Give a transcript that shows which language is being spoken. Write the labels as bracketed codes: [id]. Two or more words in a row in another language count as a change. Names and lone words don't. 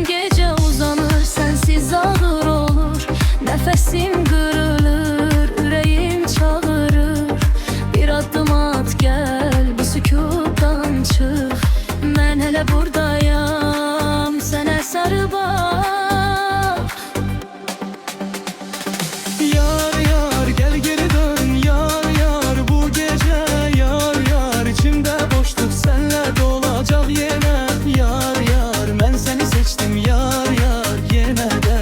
[az] Gecə uzanır sənsiz ağır olur, nəfəsim qırılır, ürəyim çağırır. Bir addım at gəl, bu sükutdan çıx. Mən hələ buradayam, sənə sarı bax. [tr] Yar yar gel geri dön, yar yar bu gece. Yar yar içimde boşluk senle dolacak yine. Yar yar ben seni seçtim, yar yar yine de.